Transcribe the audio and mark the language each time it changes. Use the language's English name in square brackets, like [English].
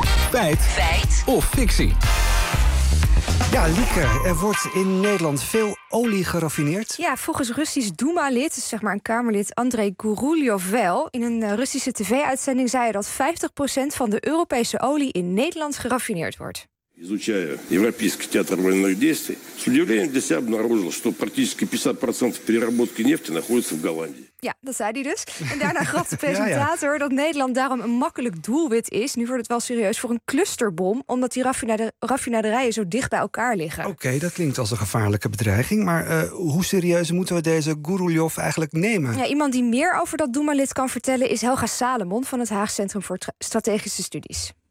[Dutch] Feit of fictie? Ja, Lieke, er wordt in Nederland veel olie geraffineerd. Ja, volgens Russisch Duma-lid, dus zeg maar een Kamerlid, Andrei Guruljov wel. In een Russische tv-uitzending zei hij dat 50% van de Europese olie in Nederland geraffineerd wordt. [Russian] Изучая европейский театр военных действий, с удивлением для себя обнаружил, что практически 50% переработки нефти находится в Голландии. [Dutch] Ja, dat zei hij dus. En daarna gaf de presentator dat Nederland daarom een makkelijk doelwit is. Nu wordt het wel serieus voor een clusterbom, omdat die raffinaderijen zo dicht bij elkaar liggen. Oké, dat klinkt als een gevaarlijke bedreiging. Maar hoe serieus moeten we deze Guruljov eigenlijk nemen? Ja, iemand die meer over dat Duma-lid kan vertellen is Helga Salomon van het Haag Centrum voor Strategische Studies.